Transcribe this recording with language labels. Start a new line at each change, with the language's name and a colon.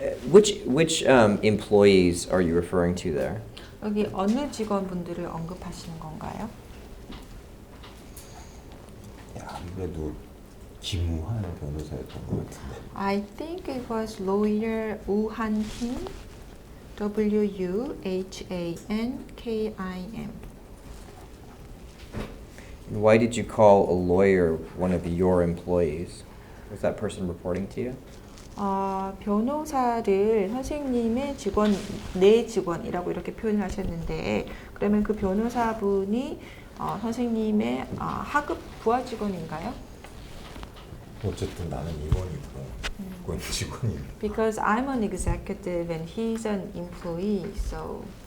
English: Which employees are you referring to there?
Korean: 여기 어느 직원분들을 언급하시는 건가요? 아무래도 김우한 변호사였던 것 같은데.
English: I think it was lawyer 우한 Kim, WUHANKIM. Why did you call a lawyer one of your employees? Was that person reporting to you?
Korean: 변호사를 선생님의 직원, 내 직원이라고 이렇게 표현하셨는데 그러면 그 변호사분이 선생님의 하급 부하 직원인가요? 어쨌든 나는 임원이고 그건 직원이고.
English: Because I'm an executive and he's an employee, so.